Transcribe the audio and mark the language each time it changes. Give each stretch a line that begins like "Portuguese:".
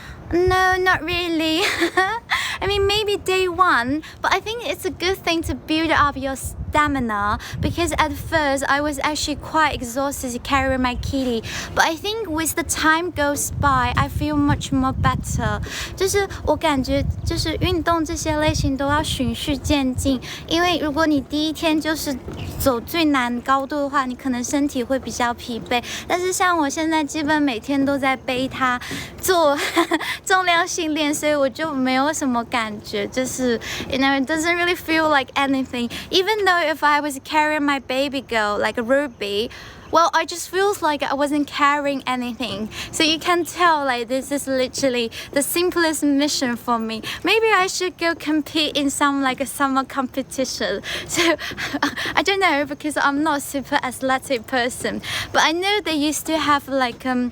English: No, not really. I mean, maybe day one, but I think it's a good thing to build up your stamina because at first I was actually quite exhausted to carry my kitty. But I think with the time goes by, I feel much more better.
Chinese: 就是我感觉就是运动这些类型都要循序渐进，因为如果你第一天就是走最难高度的话，你可能身体会比较疲惫。但是像我现在基本每天都在背它做重量训练，所以我就没有什么感觉，就是
English: it doesn't really feel like anything. Even though if I was carrying my baby girl like a Ruby, well, I just feels like I wasn't carrying anything. So you can tell like this is literally the simplest mission for me. Maybe I should go compete in some like a summer competition. So I don't know because I'm not a super athletic person. But I know they used to have like